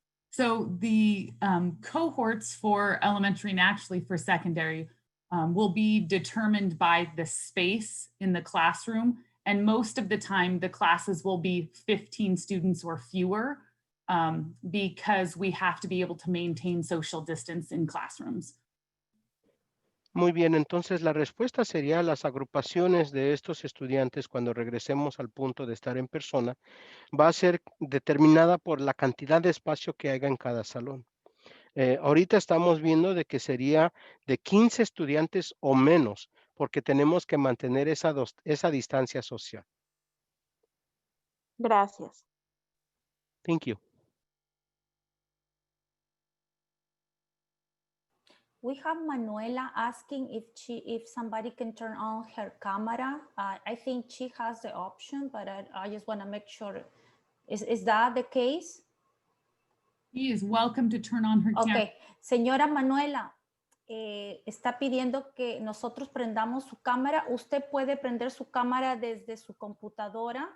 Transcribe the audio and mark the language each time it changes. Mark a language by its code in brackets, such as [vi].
[en] So the cohorts for elementary and actually for secondary will be determined by the space in the classroom. And most of the time, the classes will be 15 students or fewer because we have to be able to maintain social distance in classrooms. [es] Muy bien, entonces la respuesta sería las agrupaciones de estos estudiantes cuando regresemos al punto de estar en persona va a ser determinada por la cantidad de espacio que haya en cada salón. Ahorita estamos viendo de que sería de 15 estudiantes o menos, porque tenemos que mantener esa distancia social. Gracias. [en] Thank you. We have Manuela asking if somebody can turn on her camera. I think she has the option, but I just want to make sure. Is that the case? She is welcome to turn on her camera. [es] Ok, señora Manuela, está pidiendo que nosotros prendamos su cámara. Usted puede prender su cámara desde su computadora.